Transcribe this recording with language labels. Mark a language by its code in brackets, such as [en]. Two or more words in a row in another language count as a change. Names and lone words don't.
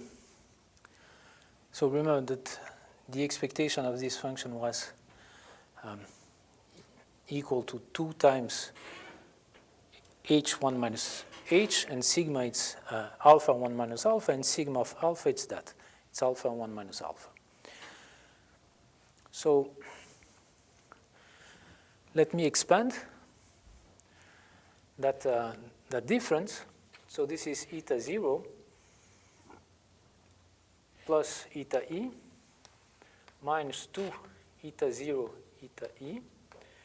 [en] So remember that the expectation of this function was equal to 2 times h1 minus h, and sigma it's alpha 1 minus alpha, and sigma of alpha it's that. It's alpha 1 minus alpha. So let me expand that, that difference. So this is eta 0 plus eta e minus 2 eta 0 eta e